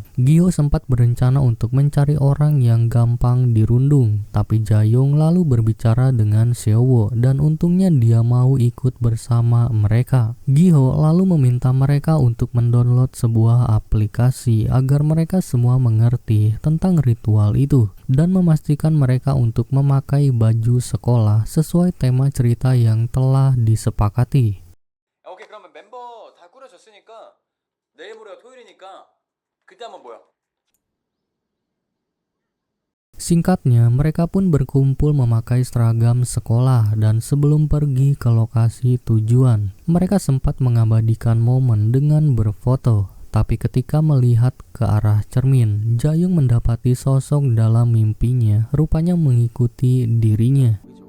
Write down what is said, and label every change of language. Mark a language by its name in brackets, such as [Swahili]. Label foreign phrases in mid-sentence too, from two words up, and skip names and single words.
[Indonesian] Giho sempat berencana untuk mencari orang yang gampang dirundung, tapi Jayong lalu berbicara dengan Seowo dan untungnya dia mau ikut bersama mereka. Giho lalu meminta mereka untuk mendownload sebuah aplikasi agar mereka semua mengerti tentang ritual itu dan memastikan mereka untuk memakai baju sekolah sesuai tema cerita yang telah disepakati. [Korean] 오케이, 그러면 멤버 다 꾸려졌으니까 내일 모레가 토요일이니까 그때 한번 모여. [Indonesian] Singkatnya, mereka pun berkumpul memakai seragam sekolah dan sebelum pergi ke lokasi tujuan, mereka sempat mengabadikan momen dengan berfoto. Tapi ketika melihat ke arah cermin, Jayong mendapati sosok dalam mimpinya rupanya mengikuti dirinya.